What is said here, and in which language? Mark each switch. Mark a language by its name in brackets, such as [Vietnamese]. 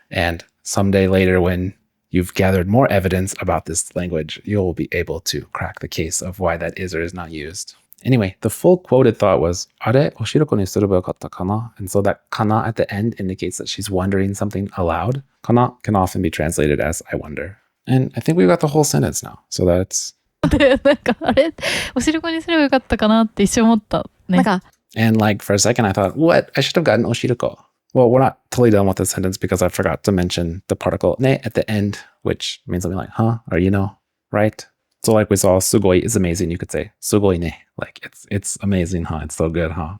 [English] And someday later, when you've gathered more evidence about this language, you'll be able to crack the case of why that is or is not used. Anyway, the full quoted thought was, [Japanese] "Are oshiruko ni sureba yokatta kana?" [English] And so that kana at the end indicates that she's wondering something aloud. Kana can often be translated as I wonder. And I think we've got the whole sentence now. So that's... [Japanese] なんかあれおしるこにすればよかったかなって一瞬思ったね。 [English] And like for a second I thought, what? I should have gotten oshiruko. Well, we're not totally done with this sentence because I forgot to mention the particle ne at the end, which means something like, huh, or right? So like we saw, sugoi is amazing. You could say, sugoi ne, like it's amazing, huh? It's so good, huh?